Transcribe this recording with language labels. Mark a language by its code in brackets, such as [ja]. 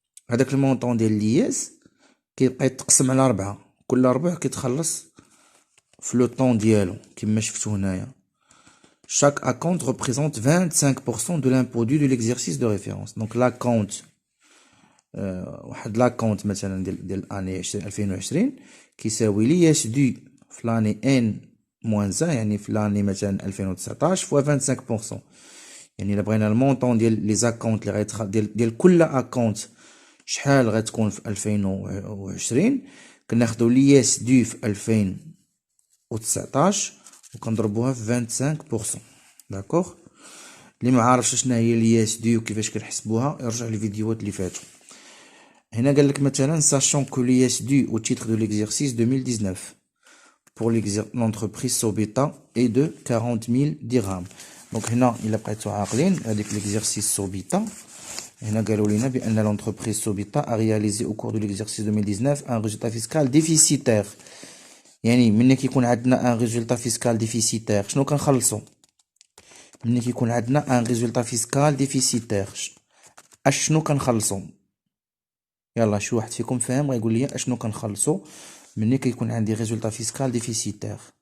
[ar] هذاك المونطون ديال لياس كيبقى يتقسم على 4، كل ربع كيتخلص في لو طون ديالو كما شفتو هنايا. [fr] chaque acompte représente 25% de l'impôt dû de l'exercice de référence. donc l'acompte [ar] واحد لاكونت مثلا ديال اني 2020 كيساوي لياس دو في لاني ان موان 1 يعني في لاني مثلا 2019 فوا 25%. يعني الا بغينا المونطون ديال لي زاكونت اللي ديال كل اكونت شحال غتكون في 2020 كناخدو لياس دو في 2019 وكنضربوها في 25%. داكوغ. اللي ما عارفش شنو هي لياس دو وكيفاش كنحسبوها يرجع للفيديوهات اللي فاتوا. هنا قال لك مثلا [fr] sachant que l'IS dû au titre de l'exercice 2019 pour l'entreprise Sobita est de 40 000 dirhams. donc [ar] هنا الا بقيتو عاقلين هذيك [fr] l'exercice Sobita [ar] هنا قالوا لنا بان [fr] l'entreprise Sobita a réalisé au cours de l'exercice 2019 un résultat fiscal déficitaire. [ar] يعني ملي كيكون عندنا ان [fr] résultat fiscal déficitaire [ar] شنو كنخلصوا؟ ملي كيكون عندنا ان résultat fiscal déficitaire اشنو كنخلصوا؟ يلا شي واحد فيكم فاهم غيقول لي اشنو كنخلصوا ملي كيكون عندي ريزولطا فيسكال ديفيسيتير.